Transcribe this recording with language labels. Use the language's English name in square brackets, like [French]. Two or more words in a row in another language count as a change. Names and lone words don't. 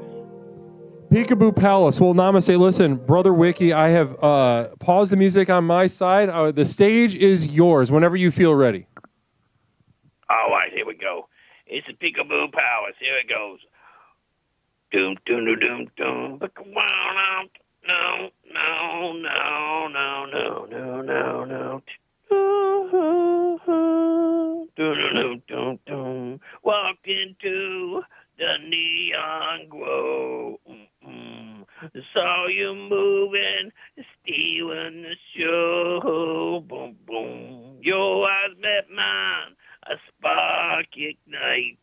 [English] Peekaboo Palace. Well, namaste. Listen, Brother Wiki, I have paused the music on my side. The stage is yours whenever you feel ready. All right, here we go. It's the Peekaboo Palace. Here it goes. Doom, doom, doom, doom, doom. But come on, no, no, no, no, no, no, no, no. Doom, doom, doom. Walk into the neon glow. Saw you moving, stealing the show. Boom, boom. Your eyes met mine. A spark ignite.